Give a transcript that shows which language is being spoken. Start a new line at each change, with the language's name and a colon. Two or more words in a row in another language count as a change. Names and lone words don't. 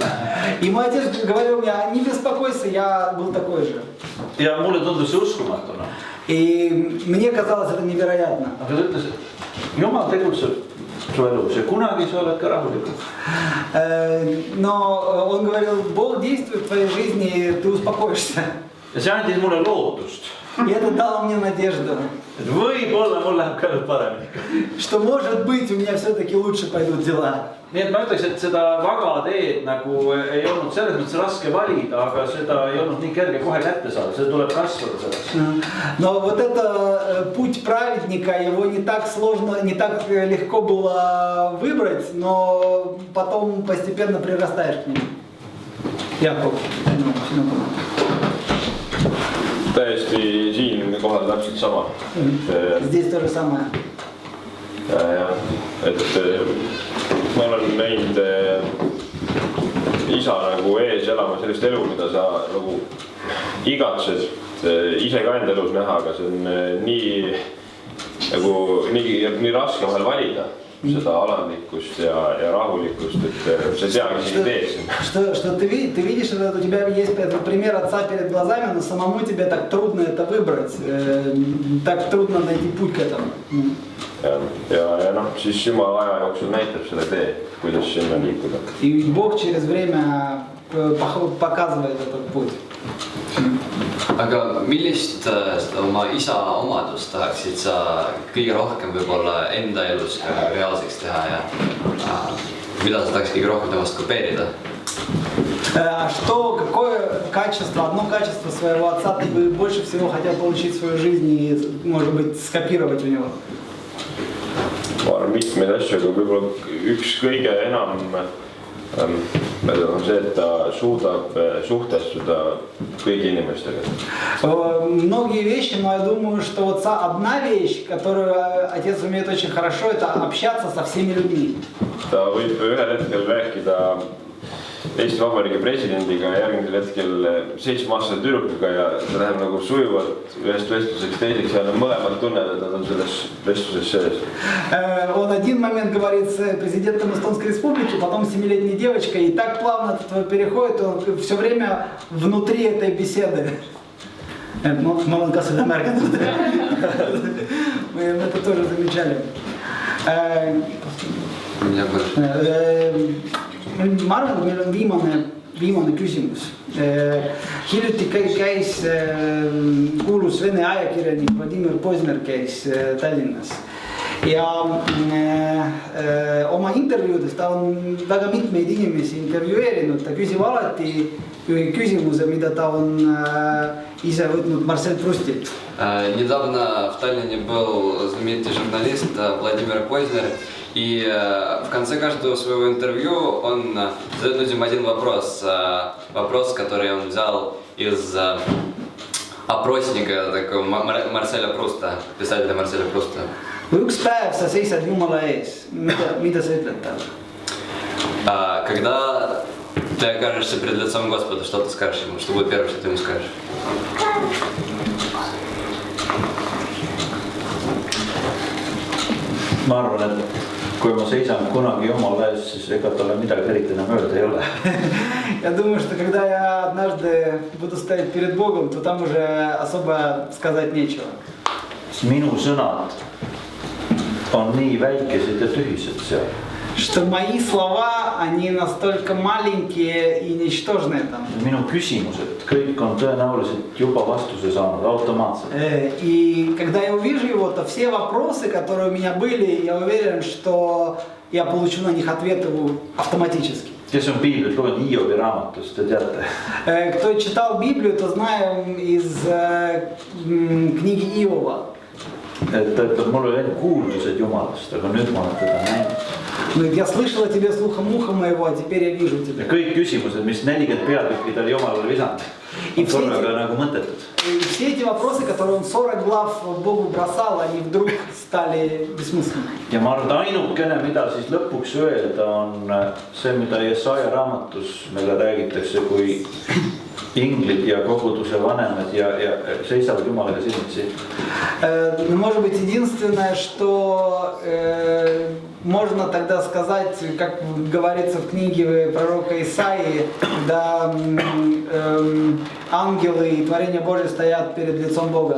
Russian: И мой отец говорил мне, не беспокойся, я был такой же.
Estonian: Ja mulle tundus see uskumatuna.
Russian: И мне казалось это невероятно.
Estonian: Aga ta ütles, et Jumal tegutseb su elus ja kunagi sa oled ka rahulikum.
Russian: Но он говорил, Бог действует в твоей жизни, и ты успокоишься.
Estonian: Ja see andis mulle lootust.
Russian: И это дало мне надежду,
Estonian: Et võib-olla mul läheb ka nüüd paremini.
Russian: что может быть у меня все-таки лучше пойдут дела.
Estonian: Nii et ma ütleks, et seda vaga teed nagu ei olnud selles mõttes raske valida, aga seda ei olnud nii kerge kohe kätte saada, see tuleb kasvada sellest.
Russian: Но вот это путь праведника, его не так сложно, не так легко было выбрать, но потом постепенно прирастаешь к нему. Яков.
Estonian: täiesti siin kohal täpselt sama.
Russian: Здесь то же самое.
Estonian: jah, et ma olen näinud isa nagu ees elama sellist elu, mida sa nagu igatsed ise ka enda elus näha, aga see on nii raske vahel valida seda alandlikkust ja rahulikkust, et sa ei teagi isegi teed.
Russian: Что ты видишь, что у тебя есть этот пример отца перед глазами, но самому тебе так трудно это выбрать, так трудно найти путь к этому.
Estonian: Ja noh, siis Jumal aja jooksul näitab selle tee, kuidas sinna liikuda.
Russian: И Бог через время показывает этот путь.
Estonian: Aga millist seda oma isa omadust tahaksid sa kõige rohkem võib-olla enda elus ka reaalseks teha ja mida sa tahaks kõige rohkem temast kopeerida?
Russian: Какое качество, одно качество своего отца ты бы больше всего хотел получить в свою жизнь и, может быть, скопировать у него?
Estonian: Ma arvan mitmeid asju, aga võib-olla üks kõige enam on see, et ta suudab suhtestuda kõigi inimestega.
Russian: Многие вещи, но я думаю, что вот одна вещь, которую отец умеет очень хорошо, это общаться со всеми людьми.
Estonian: Ta võib ühel hetkel rääkida Eesti Vabariigi presidendiga ja järgmisel hetkel 7-aastase tüdrukuga ja see läheb nagu sujuvalt ühest vestluseks teiseks ja nad mõlemad tunnevad, et nad on selles vestluses sees.
Russian: Он один момент говорит с президентом Эстонской Республики, потом с 7-летней девочкой, и так плавно это переходит, он все время внутри этой беседы. Мы это тоже замечали.
Estonian: Marvel, meil on viimane küsimus. Hiljuti käis kuulus Vene ajakirjanik Vladimir Pozner käis Tallinnas. Ja oma intervjuudes ta on väga mitmeid inimesi intervjueerinud, ta küsib alati küsimuse, mida ta on ise võtnud Marcel Proustilt.
Russian: Недавно в Таллине был знаменитый журналист Владимир Познер, и в конце каждого своего интервью он задает людям один вопрос, который он взял из опросника такого Марселя Пруста, писателя Марселя Пруста.
Estonian: Kui üks päev sa seisad Jumala ees, mida sa ütled talle?
Russian: Когда ты окажешься перед лицом Господа, что ты скажешь ему? Что будет первое, что ты ему скажешь?
Estonian: Ma arvan, et kui ma seisan kunagi Jumala ees, siis ega talle midagi eriti enam öelda ei ole.
Russian: Я думаю, что когда я однажды буду стоять перед Богом, то там уже особо сказать нечего.
Estonian: Minu sõnad on nii väikesed ja tühised seal.
Russian: Что мои слова, они настолько маленькие и ничтожные там.
Estonian: Minu küsimused, kõik on tõenäoliselt juba vastuse saanud automaatselt.
Russian: И когда я увижу его, то все вопросы, которые у меня были, я уверен, что я получу на них ответы автоматически.
Estonian: Kes on Piiblit lugenud Hiobi raamatust, te teate?
Russian: Кто читал Библию, то знаем из книги Иова.
Estonian: Et mul oli ainult kuuldused Jumalast, aga nüüd ma olen teda näinud.
Russian: Я слышал о тебе слухом уха моего, а теперь я вижу тебя.
Estonian: Kõik küsimused, mis 40 peatükki ta oli Jumalale visanud, on korraga nagu mõttetud.
Russian: И все эти вопросы, которые он 40 глав Богу бросал, они вдруг стали бессмысленными.
Estonian: Ja ma arvan, et ainukene, mida siis lõpuks öelda, on see, mida Jesaja raamatus meile räägitakse, kui inglid ja koguduse vanemad ja seisavad Jumalaga silmitsi.
Russian: Может быть, единственное, что можно тогда сказать, как говорится в книге пророка Исаии, когда ангелы и творения Божие стоят перед лицом Бога.